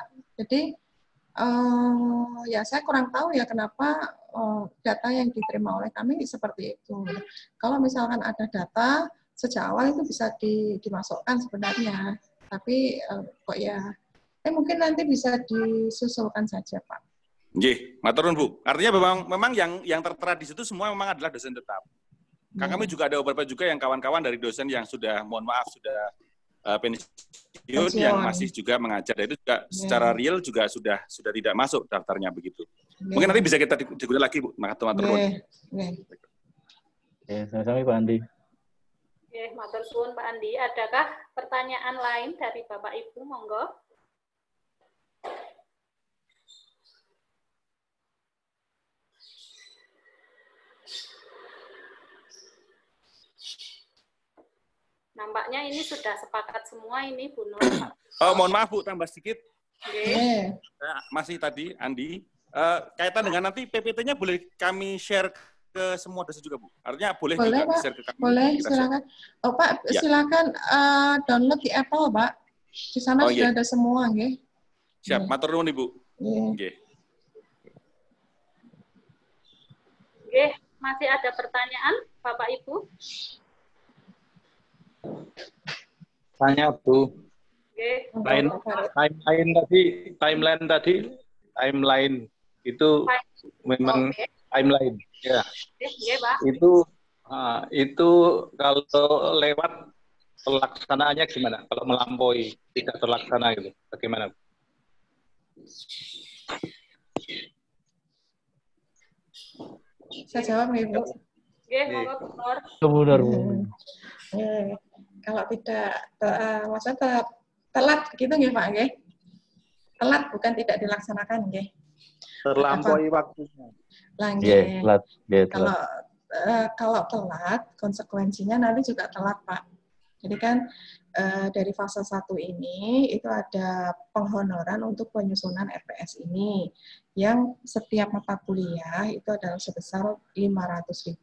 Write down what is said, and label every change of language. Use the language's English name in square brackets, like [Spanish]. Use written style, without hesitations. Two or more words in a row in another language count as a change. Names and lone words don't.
[Indonesian] Jadi ya saya kurang tahu ya kenapa data yang diterima oleh kami seperti itu. Kalau misalkan ada data sejak awal itu bisa dimasukkan sebenarnya, tapi kok ya mungkin nanti bisa disusulkan saja Pak. [Javanese] Nggih, matur nuwun Bu. [Indonesian] Artinya memang yang tertera di situ semua memang adalah dosen tetap. Kami juga ada beberapa juga yang kawan-kawan dari dosen yang sudah, mohon maaf, sudah pensiun yang masih juga mengajar. Dan itu juga secara real juga sudah tidak masuk daftarnya begitu. Mungkin nanti bisa kita digunakan lagi Bu. [Javanese] Matur nuwun. [Indonesian] Sama-sama Pak Andi. [Javanese] Matur suwun Pak Andi. [Indonesian] Adakah pertanyaan lain dari Bapak Ibu? Monggo. Nampaknya ini sudah sepakat semua ini Bu Nur. Mohon maaf Bu, tambah sedikit. Okay. Masih tadi Andi, kaitan dengan nanti PPT-nya boleh kami share ke semua dosen juga Bu. Artinya boleh juga Pak. share ke kami. Boleh, silakan. Oh Pak, ya. Silakan download di Apple Pak. Di sana sudah ada semua, nggih. Siap, [Javanese] matur nuwun [Indonesian] Ibu. Nggih. Nggih, masih ada pertanyaan Bapak Ibu? Tanya Bu. Okay. Timeline itu memang timeline ya. Itu kalau lewat pelaksanaannya gimana? Kalau melampaui tidak terlaksana gitu, bagaimana? Saya jawab nih Bu. Benar. Kalau tidak, maksudnya telat gitu nggih Pak nggih? Telat bukan tidak dilaksanakan nggih. Terlampaui waktunya. Nggih. Kalau telat, konsekuensinya nanti juga telat Pak. Jadi kan dari fase 1 ini itu ada penghonoran untuk penyusunan RPS ini yang setiap mata kuliah itu adalah sebesar 500.000.